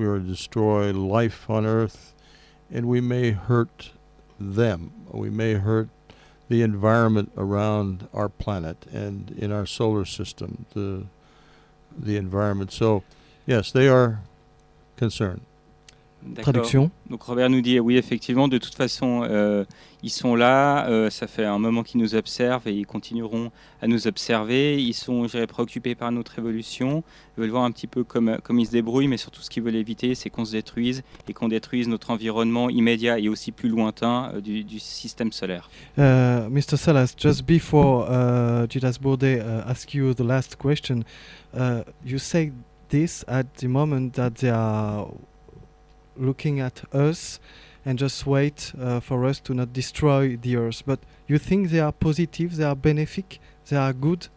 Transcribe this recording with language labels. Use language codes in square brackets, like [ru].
[en] We will destroy life on Earth, and we may hurt them. We may hurt the environment around our planet and in our solar system, the environment. So, yes, they are concerned. [fr] Traduction. Donc Robert nous dit oui, effectivement, de toute façon ils sont là, ça fait un moment qu'ils nous observent et ils continueront à nous observer. Ils sont, je dirais, préoccupés par notre évolution, ils veulent voir un petit peu comme ils se débrouillent, mais surtout ce qu'ils veulent éviter, c'est qu'on se détruise et qu'on détruise notre environnement immédiat et aussi plus lointain du système solaire. [en] Mr. Salas, just before Gildas Bourdet ask you the last question, you say this at the moment that they are looking at us and just wait for us to not destroy the earth. But you think they are positive, they are benefic, they are good?